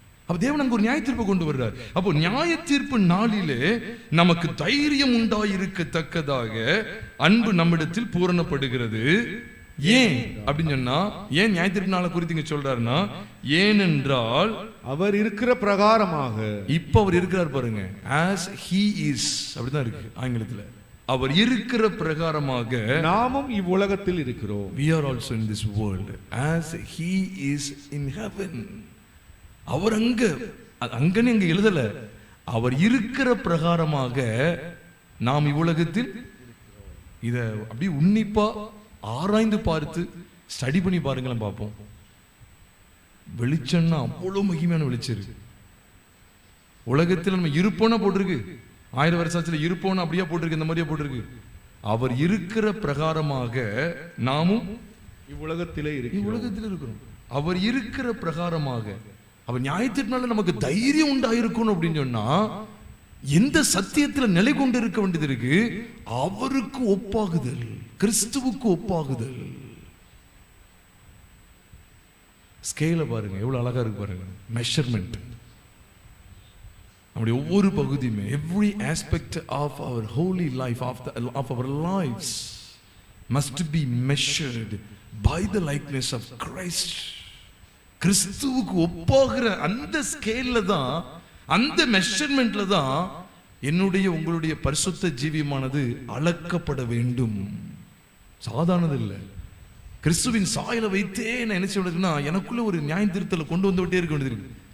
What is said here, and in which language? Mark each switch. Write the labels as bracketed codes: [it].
[ta] அப்ப தேவன் அங்க ஒரு நியாய தீர்ப்பு கொண்டு வர்றார். அப்போ நியாய தீர்ப்பு நாளிலே நமக்கு தைரியம் உண்டாயிருக்கத்தக்கதாக அன்பு நம்மிடத்தில் பூரணப்படுகிறது. ஏன் அப்படின்னு சொன்னா, ஏன் நியாய தீர்ப்பு நாளை குறித்து இங்க சொல்றாருன்னா, ஏனென்றால் அவர் இருக்கிற பிரகாரமாக, இப்ப அவர் இருக்கிறார் பாருங்க, [en] as he is [ta] அப்படிதான் இருக்கு ஆங்கிலத்துல. அவர் இருக்கிற பிரகாரமாக நாமும் இவ்வுலகத்தில் இருக்கிறோம். [en] we are also in this world as he is in heaven. [ta] அவர் அங்கன்னு இங்க எழுதல, அவர் இருக்கிற பிரகாரமாக நாம் இவ்வுலகத்தில். இத அப்படியே உன்னிப்பா ஆராய்ந்து பார்த்து ஸ்டடி பண்ணி பாருங்களேன், பார்ப்போம். வெளிச்சம்னா அவ்வளவு மகிமையான வெளிச்சம் இருக்கு. உலகத்தில் நம்ம இருப்போம்னா போட்டிருக்கு, 1000 வருஷத்துல இருப்போம்னா அப்படியே போட்டிருக்கு, இந்த மாதிரியா போட்டிருக்கு. அவர் இருக்கிற பிரகாரமாக நாமும் இவ்வுலகத்திலே இருக்கிறோம். அவர் இருக்கிற பிரகாரமாக, அவர் நியாயத்தினால நமக்கு தைரியம் உண்டாயிருக்கணும் அப்படின்னு சொன்னா, எந்த சத்தியத்துல நிலை கொண்டு இருக்க வேண்டியது இருக்கு? அவருக்கு ஒப்பாகுதல், கிறிஸ்துவுக்கு ஒப்பாகுதல். ஸ்கேல பாருங்க எவ்வளவு அழகா இருக்கு பாருங்க, மெஷர்மெண்ட். நம்முடைய ஒவ்வொரு பகுதியுமே, [en] every aspect of our holy life, of our lives must be measured by the likeness of Christ. [ta] கிறிஸ்துவுக்கு ஒப்பாகிற அந்த ஸ்கேல்ல தான், அந்த மெஷர்மெண்ட்ல தான் என்னுடைய உங்களுடைய பரிசுத்த ஜீவியமானது அளக்கப்பட வேண்டும். சாதாரணது இல்லை. கிறிஸ்துவின் சாயலை வைத்தே நான் என்ன சொல்றதுன்னா, எனக்குள்ள ஒரு நியாய திருத்தலை கொண்டு வந்துட்டே இருக்க வேண்டியது இருக்கு.